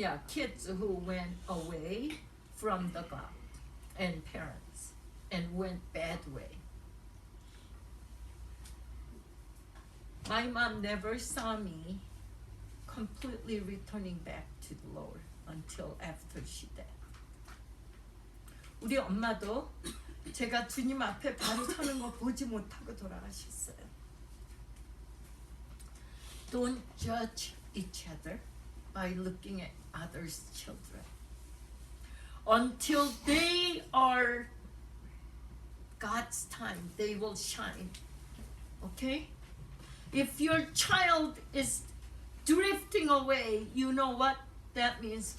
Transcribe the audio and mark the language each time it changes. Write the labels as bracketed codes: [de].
[en] kids who went away from the God and parents and went bad way. My mom never saw me completely returning back to the Lord until after she died. [ko] 우리 엄마도 제가 주님 앞에 바로 서는 거 보지 못하고 돌아가셨어요. [en] Don't judge each other by looking at others' children. Until they are God's time, they will shine. Okay? If your child is drifting away, you know what that means?